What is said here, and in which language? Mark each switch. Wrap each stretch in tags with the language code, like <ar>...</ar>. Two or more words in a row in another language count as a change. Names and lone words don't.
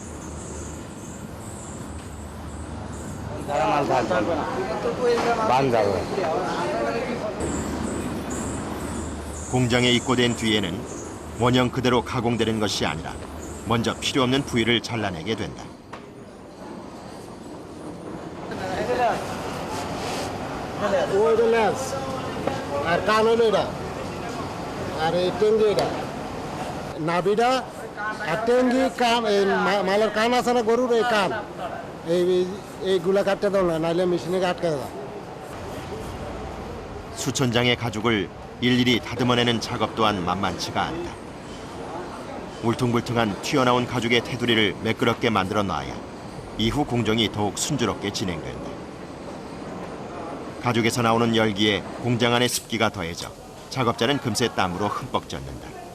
<ko>공장에 입고된 뒤에는 원형 그대로 가공되는 것이 아니라 먼저 필요 없는 부위를 잘라내게 된다.</ko> <bn>আর কান হলো এটা আর এই টেঙ্গি এটা নাভিটা আর টেঙ্গি কান এই মালের কান আছে না গরুর এই কান এইগুলা কাটতে দাও না নাইলে মেশিনে আটকে দাও.</bn> <ko>수천 장의 가죽을 일일이 다듬어내는 작업 또한 만만치가 않다. 울퉁불퉁한 튀어나온 가죽의 테두리를 매끄럽게 만들어 놔야 이후 공정이 더욱 순조롭게 진행된다. 가죽에서 나오는 열기에 공장 안의 습기가 더해져 작업자는 금세 땀으로 흠뻑 젖는다.</ko>